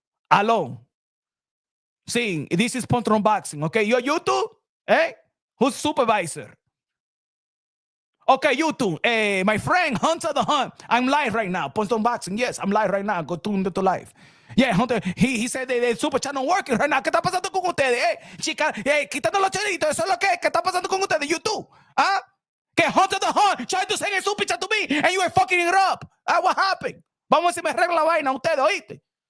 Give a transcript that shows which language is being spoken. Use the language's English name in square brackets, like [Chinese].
[English] Aló. Sí, this is Pontron Boxing. Okay, yo, YouTube. Hey, who's supervisor? Okay, YouTube. Hey, my friend, Hunter the Hunt. I'm live right now. Pontron Boxing. Yes, I'm live right now. Go tune to live. Yeah, Hunter, he said the super chat not working right now. [Spanish] ¿Qué está pasando con ustedes? Chica, quitando los chelitos. Eso es lo que está pasando con ustedes, YouTube. [English] Que Hunter the Hunt tried to send a super chat to me and you were fucking it up. What happened? [Spanish] Vamos a ver si me arregla la vaina ustedes, ¿oíste?